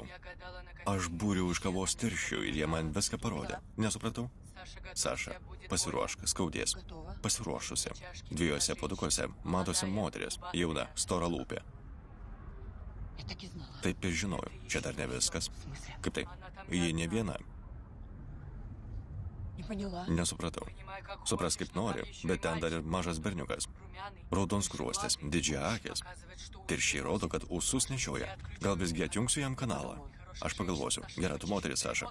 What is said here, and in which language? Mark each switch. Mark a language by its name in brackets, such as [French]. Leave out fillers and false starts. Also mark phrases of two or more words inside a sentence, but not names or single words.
[Lithuanian] Aš būriau iš kavos tirščių ir jie man viską parodė. Nesupratau? Saša, pasiruošk, skaudės. [Russian] Готово. [Lithuanian] Pasiruošusi. Dviejose puodukuose matosi moteris, jauna, stora lūpė. [Russian] Я так и знала. [Lithuanian] Taip ir žinojau, čia dar ne viskas. [Russian] В смысле? [Lithuanian] Kaip tai? Ji ne viena. [Russian] Не поняла. [Lithuanian] Nesupratau. Supras kaip nori, bet ten dar ir mažas berniukas. Raudons kruostis, didžia akis. Tirščiai rodo, kad ūsus nešioja. Gal visgi atjungsiu jam kanalą? Aš pagalvosiu. Gera, tu moteris, Saša.